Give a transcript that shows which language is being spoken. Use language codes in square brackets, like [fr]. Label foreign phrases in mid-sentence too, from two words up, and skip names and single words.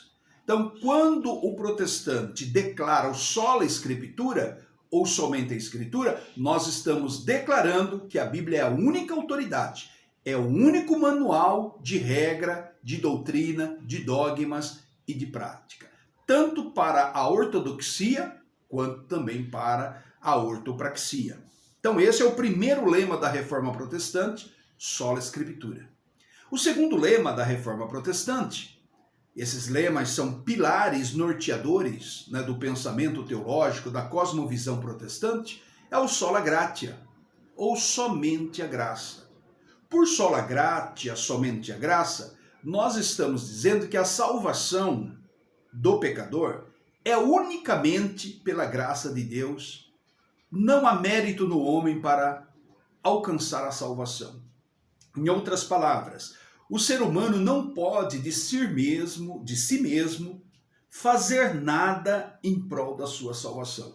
[pt] Então, quando o protestante declara o sola Escritura, ou somente a Escritura, nós estamos declarando que a Bíblia é a única autoridade, é o único manual de regra, de doutrina, de dogmas e de prática, tanto para a ortodoxia, quanto também para a ortopraxia. Então, esse é o primeiro lema da Reforma Protestante, sola Escritura. O segundo lema da Reforma Protestante, esses lemas são pilares norteadores, né, do pensamento teológico, da cosmovisão protestante, é o [la] sola gratia, [pt] ou somente a graça. Por [la] sola gratia, [pt] somente a graça, nós estamos dizendo que a salvação do pecador é unicamente pela graça de Deus, não há mérito no homem para alcançar a salvação. Em outras palavras, o ser humano não pode de si mesmo fazer nada em prol da sua salvação.